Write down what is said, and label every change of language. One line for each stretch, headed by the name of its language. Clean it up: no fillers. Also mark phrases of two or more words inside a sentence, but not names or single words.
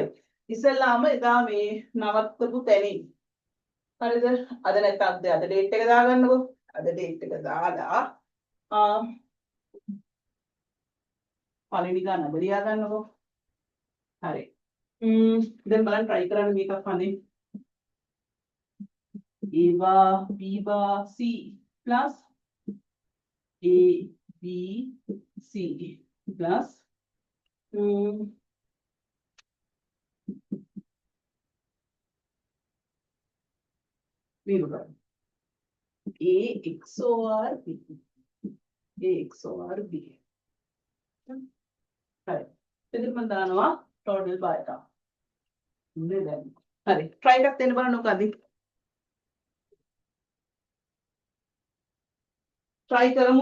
Sinhala: ඉස්සෙල්ලාම එදා මේ නවත්තපු තැනින්. හරිද? අද නැත්නම් අද date එක දාගන්නකෝ. අද date එක දාලා පළවෙනි ගාන බලියා ගන්නකෝ. හරි. දැන් බලන්න try කරන්න මේකක් අනේ.
English: A bar, B bar, C plus A, B, C plus A XOR B. A XOR B. හරි.
Sinhala: එතන මම දානවා
English: total bar
Sinhala: එක. නේද? හරි. try එකක් දෙන්න බලන්නකෝ අද. try කරමු.